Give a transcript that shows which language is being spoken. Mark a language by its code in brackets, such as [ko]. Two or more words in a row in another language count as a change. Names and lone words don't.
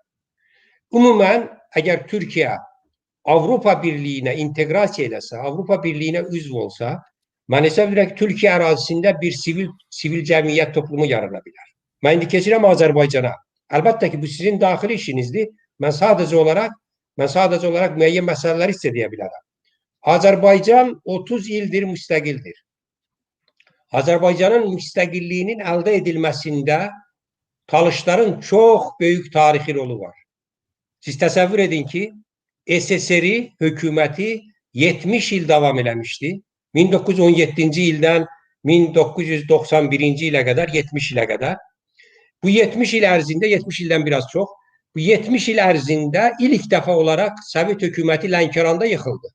[az] Umumən, əgər Türkiye Avrupa Birliği'ne integrasiya eləsə, Avrupa Birliği'ne üzv olsa, mən hesab edirəm ki, Türkiye ərazisində bir sivil cəmiyyət toplumu yarana bilər. Mən indi keçirəm Azərbaycana. Əlbəttə ki, bu sizin daxili işinizdir. Mən sadəcə olaraq müəyyən məsələləri sizə deyə bilərəm. [tr] Azerbaycan 30 ildir müstakildir. Azerbaycanın müstakilliyinin elde edilmesinde Talışların çok büyük tarihi rolu var. [az] Siz təsəvvür edin ki, SSR'i hökuməti 70 il davam eləmişdi. 1917-ci ildən 1991-ci ilə qədər, 70 ilə qədər. Bu 70 il ərzində, 70 ildən biraz çox, bu 70 il ərzində ilk dəfə olaraq Sovet hökuməti Lənkəranda yıxıldı.